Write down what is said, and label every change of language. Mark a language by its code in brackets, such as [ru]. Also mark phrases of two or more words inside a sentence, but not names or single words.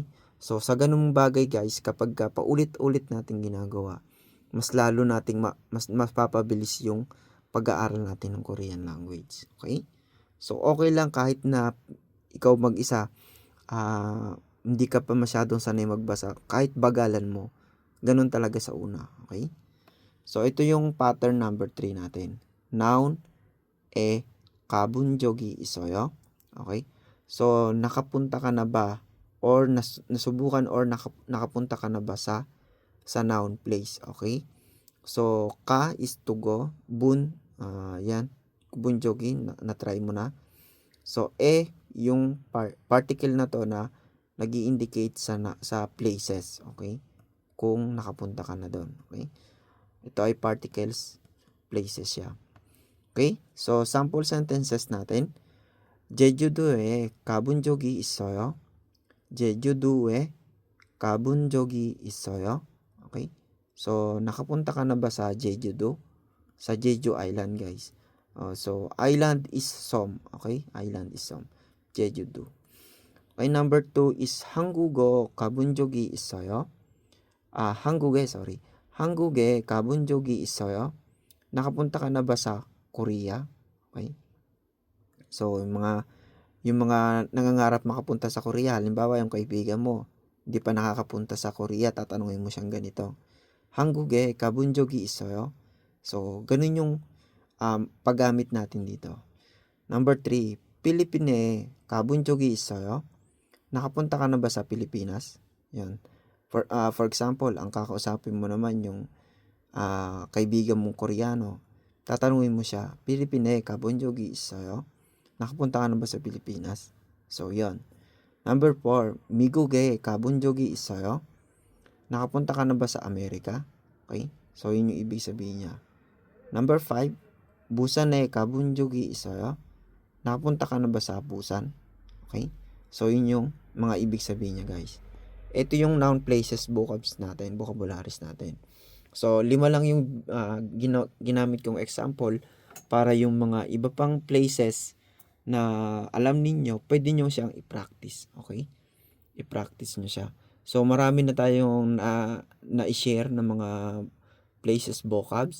[tl] So, sa ganung bagay guys, kapag paulit-ulit natin ginagawa, mas lalo nating mas papabilis yung pag-aaral natin ng [en] Korean language. [tl] Okay? So, okay lang kahit na ikaw mag-isa, hindi ka pa masyadong sanay magbasa, kahit bagalan mo, ganun talaga sa una. Okay? So, ito yung pattern number 3 natin. [ko] Noun, 가본 적이 있어요? [tl] Okay? So, nakapunta ka na ba or nasubukan or nakapunta ka na ba sa noun place? Okay? So, ka [en] is to go, [tl] bun, yan, bunjogi, na-try mo na. So, yung particle na to na nag-i-indicate sa places, okay? Kung nakapunta ka na doon, okay? Ito ay particles, places siya. Okay? So, sample sentences natin. [ko] 제주도에 가본 적이 있어요? 제주도에 가본 적이 있어요? [tl] Okay? So, nakapunta ka na ba sa Jeju-do? Sa Jeju Island, guys. So, [en] island is [tl] Som. Okay? [en] Island is [tl] Som. [ko] Jeju-do. Okay, [en] number 2 is [ko] 한국어 가본 적이 있어요? 한국에 한국에 가본 적이 있어요? [tl] Nakapunta ka na ba sa Korea? Okay? So, yung mga nangangarap makapunta sa Korea, halimbawa yung kaibigan mo, hindi pa nakakapunta sa Korea, tatanungin mo siyang ganito. [ko] 한국에 가본 적이 있어요? [tl] So, ganun yung paggamit natin dito. [ko] Number 3, Pilipine 가본 적이 있어요? [tl] Nakapunta ka na ba sa Pilipinas? Yan. For example, ang kakausapin mo naman yung kaibigan mong Koreano. Tatanungin mo siya, Pilipine [ko] 가본 적이 있어요? [tl] Nakapunta ka na ba sa Pilipinas? So, yon. Number 4, [ko] 미국에 가본 적이 있어요? [tl] Nakapunta ka na ba sa Amerika? Okay? So, yun yung ibig sabihin niya. Number 5, [ko] 부산에 가본 적이 있어요? [tl] Nakapunta ka na ba sa Busan? Okay? So, yun yung mga ibig sabihin niya, guys. Ito yung noun, places, vocabularies natin. So, 5 lang yung ginamit kong example para yung mga iba pang places na alam ninyo, pwede nyo siyang i-practice. Okay? I-practice nyo siya. So, marami na tayong na-share ng mga places, vocabs.